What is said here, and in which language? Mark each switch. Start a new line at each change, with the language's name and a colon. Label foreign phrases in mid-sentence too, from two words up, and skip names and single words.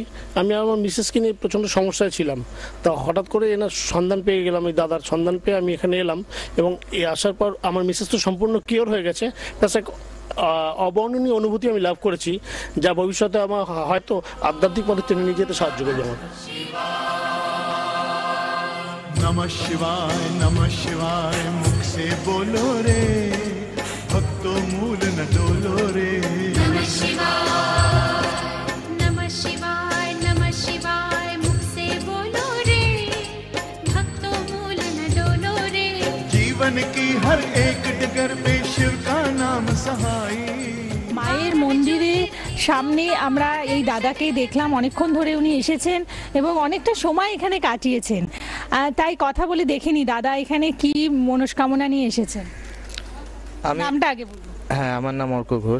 Bangla: আমি আমার মিসেসকে নিয়ে প্রচণ্ড সমস্যায় ছিলাম। তা হঠাৎ করে এনার সন্ধান পেয়ে গেলাম, এই দাদার সন্ধান পেয়ে আমি এখানে এলাম এবং এই আসার পর আমার মিসেস তো সম্পূর্ণ কিওর হয়ে গেছে। প্লাস এক অবর্ণনীয় অনুভূতি আমি লাভ করেছি, যা ভবিষ্যতে আমার হয়তো আধ্যাত্মিক পথে টেনে নিয়ে যেতে সাহায্য করবে আমাকে।
Hindi: नमः शिवाय मुख से बोलो रे, भक्तों मूल न डोलो रे। नमः शिवाय मुख से बोलो रे, भक्तों मूल न डोलो रे। जीवन की हर एक डगर पे शिव का नाम सहाय।
Bangla: মায়ের মন্দিরে সামনে আমরা এই দাদাকে দেখলাম, অনেকক্ষণ ধরে উনি এসেছেন এবং অনেকটা সময় এখানে কাটিয়েছেন। তাই কথা বলে দেখিনি দাদা এখানে কি মনস্কামনা নিয়ে এসেছেন। নামটা আগে বলুন। হ্যাঁ, আমার নাম অর্ক ঘোষ।